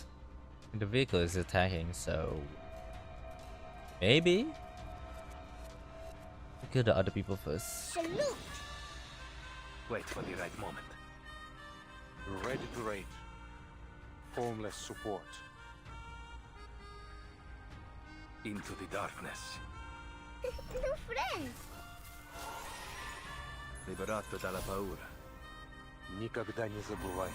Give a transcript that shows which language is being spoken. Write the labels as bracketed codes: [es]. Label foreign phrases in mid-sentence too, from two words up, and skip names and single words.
[en] The vehicle is attacking, so maybe we kill the other people first. Salute! Wait for the right moment. Ready to raid. Homeless support. Into the darkness. New friends! [it] Liberato dalla paura. [ru] Никогда не забывай.